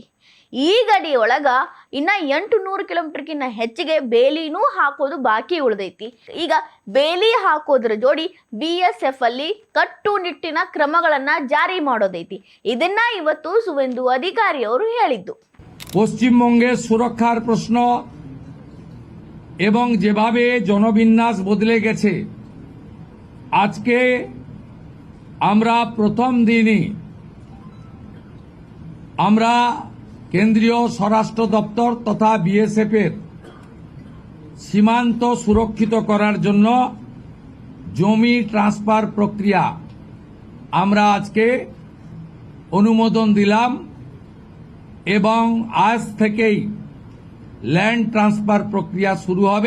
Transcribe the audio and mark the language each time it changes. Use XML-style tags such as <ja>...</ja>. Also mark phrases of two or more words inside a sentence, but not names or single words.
<kn>ಈ ಗಡಿ ಒಳಗ ಇನ್ನ 800 ಕಿಲೋಮೀಟರ್ಗಿನ್ನ ಹೆಚ್ಚಿಗೆ ಬೇಲಿನೂ ಹಾಕೋದು ಬಾಕಿ ಉಳಿದೈತಿ। ಈಗ ಬೇಲಿ ಹಾಕೋದ್ರ ಜೋಡಿ ಬಿಎಸ್ಎಫ್ ಅಲ್ಲಿ ಕಟ್ಟುನಿಟ್ಟಿನ ಕ್ರಮಗಳನ್ನ ಜಾರಿ ಮಾಡೋದೈತಿ। ಇದನ್ನ ಇವತ್ತು ಸುವೇಂದು ಅಧಿಕಾರಿ ಅವರು ಹೇಳಿದ್ದು।</kn> <bn>পশ্চিমবঙ্গের সুরক্ষার প্রশ্ন এবং যেভাবে জনবিন্যাস বদলে গেছে, আজকে আমরা প্রথম দিনই আমরা কেন্দ্রীয় স্বরাষ্ট্র দপ্তর তথা বিএসএফ এর সীমান্ত সুরক্ষিত করার জন্য জমি ট্রান্সফার প্রক্রিয়া আমরা আজকে অনুমোদন দিলাম এবং আজ থেকেই</bn> <en>land transfer</en> <bn>প্রক্রিয়া শুরু হবে।</bn>